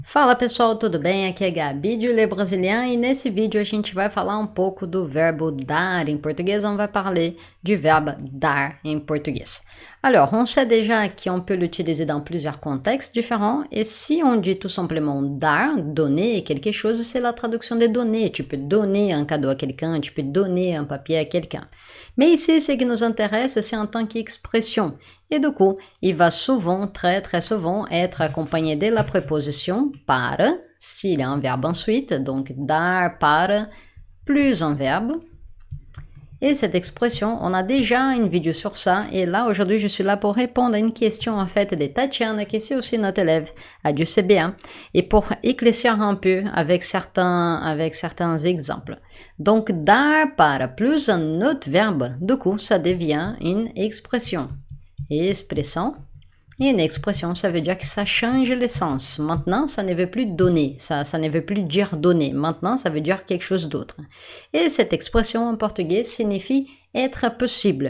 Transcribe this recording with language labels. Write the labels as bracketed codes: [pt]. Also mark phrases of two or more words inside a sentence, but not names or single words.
[pt] Fala pessoal, tudo bem? Aqui é Gabi de Le Brésilien e nesse vídeo a gente vai falar um pouco do verbo dar em português, [fr] on va parler du verbe dar [pt] em português. [fr] Alors, on sait déjà qu'on peut l'utiliser dans plusieurs contextes différents et si on dit tout simplement dar, donner quelque chose, c'est la traduction de donner. Tu peux donner un cadeau à quelqu'un, tu peux donner un papier à quelqu'un. Mais ici, ce qui nous intéresse, c'est en tant qu'expression. Et du coup, il va souvent, très souvent, être accompagné de la préposition para, s'il y a un verbe ensuite, donc [pt] dar, para, [fr] plus un verbe. Et cette expression, on a déjà une vidéo sur ça, et là, aujourd'hui, je suis là pour répondre à une question, en fait, de Tatiana, qui est aussi notre élève à du CB1, et pour éclaircir un peu avec certains exemples. Donc, [pt] dar, para, [fr] plus un autre verbe, du coup, ça devient une expression. Expression. Et une expression, ça veut dire que ça change le sens. Maintenant, ça ne veut plus donner, ça ne veut plus dire donner. Maintenant, ça veut dire quelque chose d'autre. Et cette expression en portugais signifie être possible.